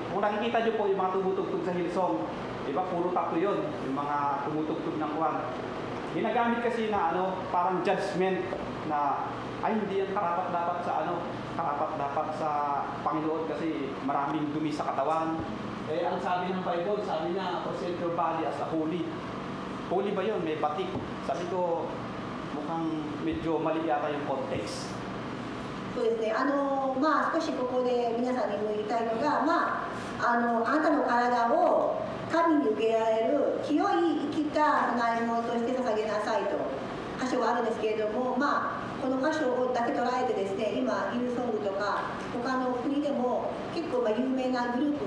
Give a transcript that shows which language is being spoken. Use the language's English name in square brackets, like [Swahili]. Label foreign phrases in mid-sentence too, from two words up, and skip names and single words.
[Filipino] Kung nakikita nyo po yung mga tumutugtog sa Hillsong, di ba puro tattoo yun, yung mga tumutugtog ng kwan. Ginagamit kasi na parang judgment na ay hindi yan karapat-dapat sa Panginoon kasi maraming dumi sa katawan. Eh ang sabi ng Bible, sabi niya, [English] present your body as a holy. [Filipino] Holy ba yun? May batik. Sabi ko, mukhang medyo mali yata yung context. [Japanese] そうですね、少しここで皆さんにも言いたいのが、あなたの体を神に受けられる清い生きた供え物として捧げなさいと箇所があるんですけれども、この箇所だけ捉えてですね、今ヒルソングとか他の国でも結構有名なグループ